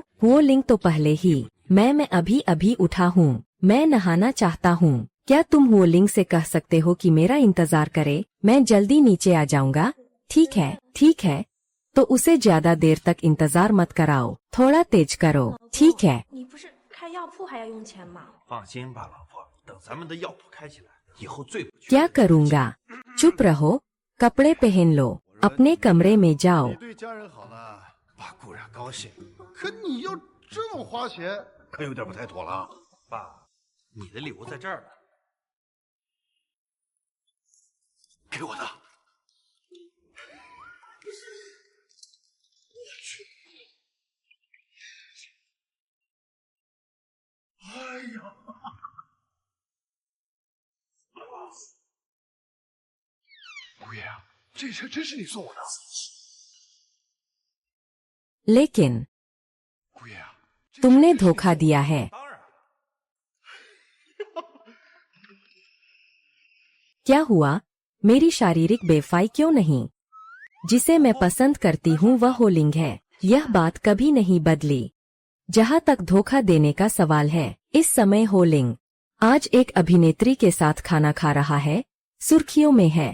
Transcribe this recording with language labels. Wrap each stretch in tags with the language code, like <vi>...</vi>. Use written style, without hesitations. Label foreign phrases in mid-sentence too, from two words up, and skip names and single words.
<hi>वो लिंग तो पहले ही। मैं अभी अभी उठा हूँ, मैं नहाना चाहता हूँ। क्या तुम वो लिंग से कह सकते हो कि मेरा इंतजार करे? मैं जल्दी नीचे आ जाऊंगा। ठीक है, तो उसे ज्यादा देर तक इंतजार मत कराओ, थोड़ा तेज करो, ठीक है?</hi> <zh>你不是开药铺还要用钱吗？放心吧，老婆，等咱们的药铺开起来，以后最不缺。</zh> <hi>क्या करूँगा? चुप रहो, कपड़े पहन लो, अपने कमरे में जाओ।</hi> <zh>你对家人好呢，爸固然高兴，可你要这么花钱，可有点不太妥了。爸，你的礼物在这儿呢。给我的。哎呀！姑爷啊，这车真是你送我的？</zh> <hi>लेकिन</hi> <zh>姑爷啊，</zh> <hi>तुमने धोखा दिया है। क्या हुआ? मेरी शारीरिक बेफाई क्यों नहीं? जिसे मैं पसंद करती हूँ वह होलिंग है, यह बात कभी नहीं बदली। जहाँ तक धोखा देने का सवाल है, इस समय होलिंग आज एक अभिनेत्री के साथ खाना खा रहा है, सुर्खियों में है।</hi>